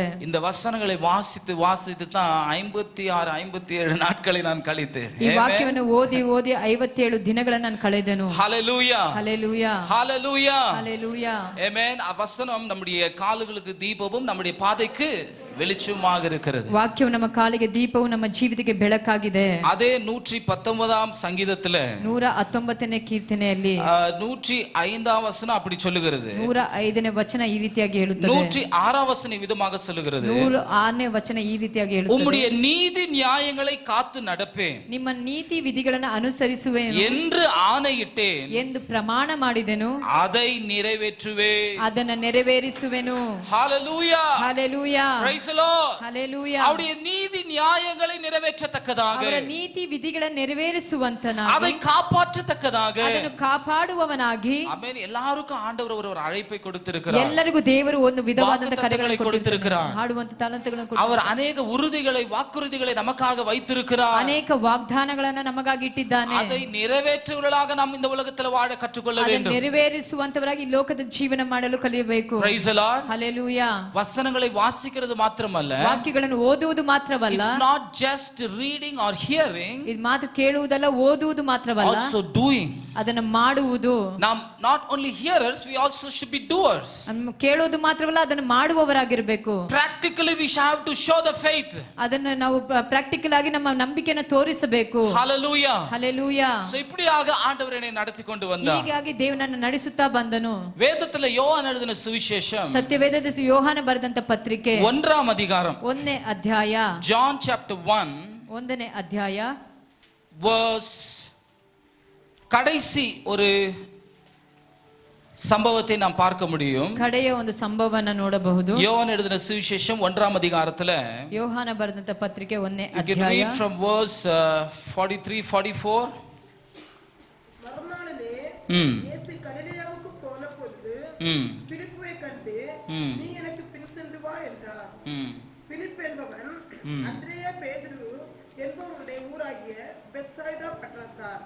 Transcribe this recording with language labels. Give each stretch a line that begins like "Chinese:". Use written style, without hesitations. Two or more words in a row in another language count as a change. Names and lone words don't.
Tamil: இந்த வசனங்களை வாசித்து தான் 56-57 நாட்களை நான் கழித்தேன்.
Kannada: ಈ ವಾಕ್ಯವನ್ನು ಓದಿ 57 ದಿನಗಳನ್ನು ನಾನು ಕಳೆದೆನು. Hallelujah. Hallelujah. Hallelujah. Hallelujah.
Tamil: Amen. ಆ ವಚனம் நம்முடைய கால்களுக்கு தீபமும் நம்முடைய பாதைக்கு வெளிச்சமாக இருக்கிறது.
Kannada: ವಾಕ್ಯವು ನಮ್ಮ ಕಾಲಿಗೆ ದೀಪವು, ನಮ್ಮ ಜೀವಿತಕ್ಕೆ ಬೆಳಕಾಗಿದೆ.
Tamil: அதே 119ஆம் சங்கீதத்திலே
Kannada: 119ನೇ ಕೀರ್ತನೆಯಲ್ಲಿ
Tamil: 105ஆம் வசனம் அப்படி சொல்லுகிறது.
Kannada: 105ನೇ ವಚನ ಈ ರೀತಿಯಾಗಿ ಹೇಳುತ್ತದೆ.
Tamil: 106ஆம் வசனம் விதமாக சொல்லுகிறது.
Kannada: 106ನೇ ವಚನ ಈ ರೀತಿಯಾಗಿ ಹೇಳುತ್ತದೆ.
Tamil: உம்முடைய நீதி நியாயங்களை காத்து நடப்பேன்,
Kannada: ನಿಮ್ಮ ನೀತಿ ವಿಧಿಗಳನ್ನು ಅನುಸರಿಸುವೆನು
Tamil: என்று ஆணையிட்டேன்,
Kannada: ಎಂದು ಪ್ರಮಾಣ ಮಾಡಿದೆನು,
Tamil: அதை நிறைவேற்றுவேன்.
Kannada: ಅದನ್ನು ನೆರವೇರಿಸುವೆನು. Hallelujah. Hallelujah.
English: Praise Praise the Lord. Hallelujah.
Tamil: அவருடைய நீதி நியாயங்களை நிறைவேற்றத்தக்கதாக,
Kannada: ಅವರ ನೀತಿ ವಿಧಿಗಳನ್ನು ನೆರವೇರಿಸುವಂತನಾಗಿ,
Tamil: அதை காப்பாற்றத்தக்கதாக,
Kannada: ಅದನ್ನು ಕಾಪಾಡುವವನಾಗಿ. ಆಮೆನ್.
Tamil: எல்லாருக்கும் ಆಂಡவர் ஒரு அழைப்பை கொடுத்திருக்கிறார்.
Kannada: ಎಲ್ಲರಿಗೂ ದೇವರು ಒಂದು ವಿಧವಾದ ಕರೆಗಳನ್ನು
Tamil: கொடுத்திருக்கிறார்.
Kannada: ಹಾಡುವಂತ ತಾಲಂತುಗಳನ್ನು
Tamil: அவர் ಅನೇಕ ಉறுதிகளை வாக்குறுதிகளை நமக்காக வைத்திருக்கிறார்.
Kannada: ಅನೇಕ ವಾಗ್ದಾನಗಳನ್ನು ನಮಗಾಗಿ ಇಟ್ಟಿದ್ದಾನೆ.
Tamil: அதை நிறைவேற்றுவர்களாக நாம் இந்த உலகத்தில் வாழ கற்றுக்கொள்ள வேண்டும்.
Kannada: ನೆರವೇರಿಸುವಂತವರಾಗಿ ಈ ಲೋಕದ ಜೀವನ ಮಾಡಲು ಕಲಿಯಬೇಕು.
English: Praise the Lord. Hallelujah.
Tamil: வசனங்களை வாசிக்கிறது மாத்திரமல்ல,
Kannada: ವಾಕ್ಯಗಳನ್ನು ಓದುವುದು ಮಾತ್ರವಲ್ಲ,
English: it's not just reading or hearing,
Kannada: ಇದು ಮಾತ್ರ ಕೇಳುವುದಲ್ಲ, ಓದುವುದು ಮಾತ್ರವಲ್ಲ,
English: also doing.
Kannada: ಅದನ್ನು ಮಾಡುವುದು.
English: நாம் not only hearers, we also should be doers.
Kannada: ಕೇಳುವುದು ಮಾತ್ರವಲ್ಲ, ಅದನ್ನು ಮಾಡುವವರಾಗಿರಬೇಕು.
English: Practically we shall have to show the faith.
Kannada: ಅದನ್ನು ನಾವು ಪ್ರಾಕ್ಟಿಕಲ್ ಆಗಿ ನಮ್ಮ ನಂಬಿಕೆಯನ್ನು ತೋರಿಸಬೇಕು. Hallelujah. Hallelujah.
Tamil: So இப்படியாக ஆண்டவர் என்னை நடத்தி கொண்டு வந்தார்.
Kannada: ಹೀಗಾಗಿ ದೇವನನ್ನು ನಡೆಸುತ್ತಾ ಬಂದನು.
Tamil: வேதத்துல யோவான் எழுதின சுவிசேஷம்
Kannada: ಸತ್ಯವೇದದ ಯೋಹಾನ ಬರೆದಂತ ಪತ್ರಿಕೆ
Tamil: 1ನೇ அதிகாரம்,
Kannada: 1ನೇ ಅಧ್ಯಾಯ,
English: John chapter 1
Kannada: 1ನೇ ಅಧ್ಯಾಯ,
Tamil: verse கடைசி ஒரு சம்பவத்தை நாம் பார்க்க முடியும்.
Kannada: ಕಡೆಯ ಒಂದು ಸಂಭವವನ್ನು ನೋಡಬಹುದು.
Tamil: யோவான் எழுதின சுவிசேஷம் 1ாம் அதிகாரத்துல
Kannada: ಯೋಹಾನ ಬರೆದಂತ ಪತ್ರಿಕೆ 1ನೇ
English: you can
Kannada: ಅಧ್ಯಾಯ,
English: read from verse 43-44.
Tamil: மறுநாளிலே இயேசு கலிலேயாவுக்கு போன பொழுது பிலிப்பை கண்டு, நீ எனக்கு பின் சென்று வா என்றார். பிலிப் என்பவன் அந்திரேயா பேதுரு என்பவருடைய ஊராகிய பெத்சாய்தா பட்டணத்தார்.